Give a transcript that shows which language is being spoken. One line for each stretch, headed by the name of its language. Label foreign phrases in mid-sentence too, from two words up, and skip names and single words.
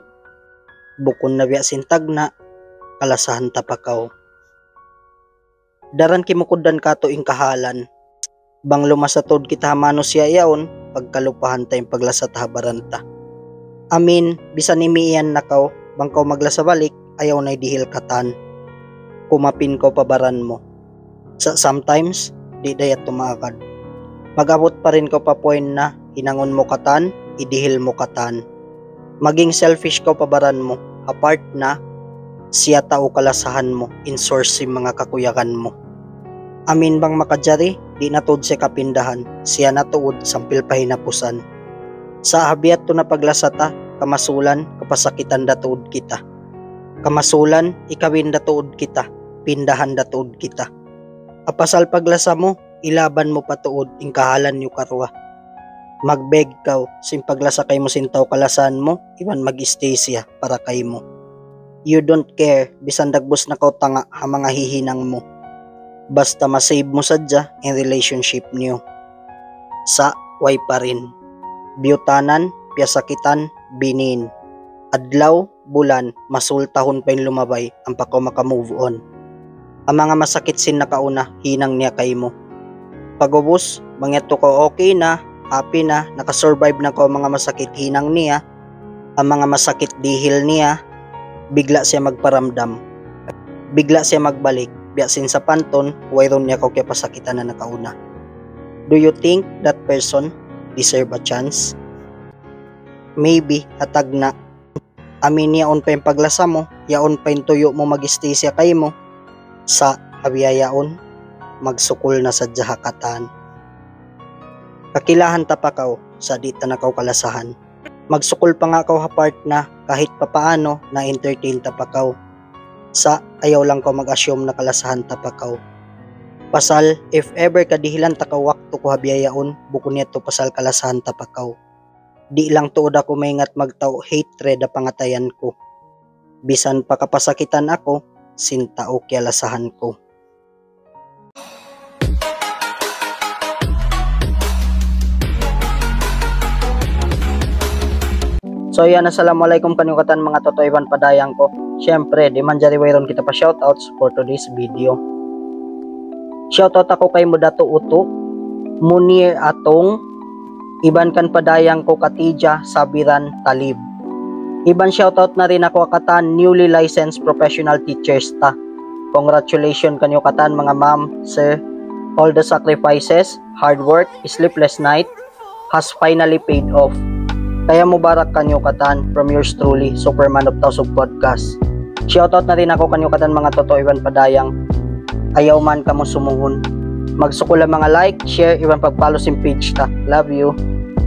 Tausug: Bukon na biya sintag na, kalasahan tapakaw. Daran kimukudan kato ing kahalan. Bang lumasatod kita hamano siya yaon, pagkalupahan tayong paglasat habaranta. Amin, bisan imiiyan na kaw, bang kaw maglasa balik, ayaw na'y dihil katan. Kumapin ko pabaran mo. Sometimes, di dayat tumakad. Mag-abot pa rin ko pa point na, hinangon mo katan, idihil mo katan. Maging selfish ko pabaran mo, apart na, siya tao kalasahan mo, insource si mga kakuyakan mo. Amin bang makajari, di natuod siya kapindahan, siya natuod sampil pahinapusan. Sa habiat to na paglasata, kamasulan, kapasakitan datuod kita. Kamasulan, ikawin datuod kita, pindahan datuod kita. Apasal paglasa mo, ilaban mo patuod, ing kahalan yu karwa. Magbeg kaw, sin paglasa kay mo sintaw kalasan mo, iwan mag-stay siya para kay mo.
English: You don't care,
Tausug: bisan dagbos na kaw tanga ha mga hihinang mo. Basta masave mo sadya in relationship niyo. Sa way pa rin. Biyutanan, piyasakitan, binin. Adlaw, bulan, masultahon pa yung lumabay ang pakaw makamove on. Ang mga masakit sin nakauna, hinang niya kay mo. Pagubos, mangyato ko okay na, happy na, nakasurvive na ko mga masakit hinang niya. Ang mga masakit dihil niya, bigla siya magparamdam. Bigla siya magbalik, biyasin sa panton, wayron niya ko kaya pasakitan na nakauna.
English: Do you think that person deserve a chance? Maybe,
Tausug: hatag na. Amin yaon pa yung paglasa mo, yaon pa yung tuyo mo mag-stay siya kay mo. Sa abiyayaon, magsukol na sa jahakatan. Kakilahan tapakaw sa dita na kaw kalasahan. Magsukol pa nga kaw hapart na kahit papaano na entertain tapakaw. Sa ayaw lang ko mag-assume na kalasahan tapakaw. Pasal,
English: if ever
Tausug: kadihilan takaw wakto ko habiyayaon, bukon niya to pasal kalasahan tapakaw. Di lang tuod ako maingat magtaw hatred na pangatayan ko. Bisan pa kapasakitan ako, sinta o kialasahan ko. So yan, assalamualaikum kanyukatan mga totoiban padayang ko. Syempre, di man jari wayron kita pa shoutouts
English: for today's video.
Tausug: Shoutout ako kay Mudato Uto, Munir Atong, iban kan padayang ko Katija Sabiran Talib. Iban shoutout na rin ako katan
English: newly licensed professional teachers
Tausug: ta. Congratulations kanyo katan mga
English: ma'am, sir. All the sacrifices, hard work, sleepless night has finally paid off.
Tausug: Kaya mubarak kanyo katan
English: from yours truly,
Tausug: Superman of Tausog Podcast. Shoutout na rin ako kanyo katan mga totoiban padayang. Ayaw man ka mo sumuhon. Magsukula mga
English: like, share,
Tausug: iwan pag-follow sim page ta.
English: Love you.